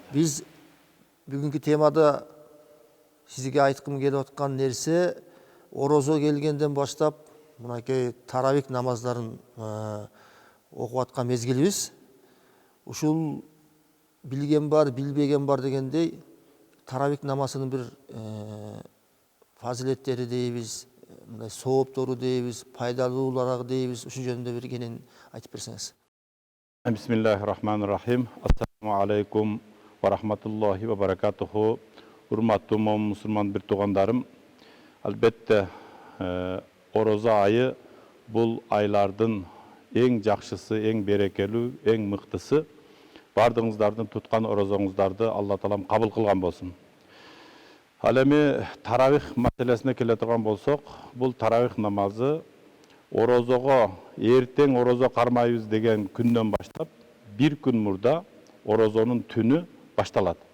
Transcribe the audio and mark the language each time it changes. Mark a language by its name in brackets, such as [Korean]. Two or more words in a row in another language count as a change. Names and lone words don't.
[Kyrgyz] Биз бүгүнкү темада сизге айткым келип аткан нерсе, орозо келгенден баштап мынакей таравих намаздарын окуп аткан мезгилибиз. Ушул билген бар, билбеген бар дегендей таравих намазынын бир фазилеттери дейбиз, мындай сооптору дейбиз, пайдалуулары дейбиз. Ушул жөнүндө бир кенен айтып берсеңиз. [Arabic] بسم الله الرحمن الرحيم السلام عليكم ورحمة الله وبركاته. [Kyrgyz] Урматтуу мусулман бир туугандарым, албетте орозо айы бул айлардын эң жакшысы, эң берекелүү, эң мыктысы. Бардыгыңыздардын туткан орозоңуздарды Алла таалам кабыл кылган болсун. Ал эми таравих маселесине келе турган болсок, бул таравих намазы орозого эртең орозо кармайбыз деген күндөн баштап бир күн мурда орозонун түнү башталат.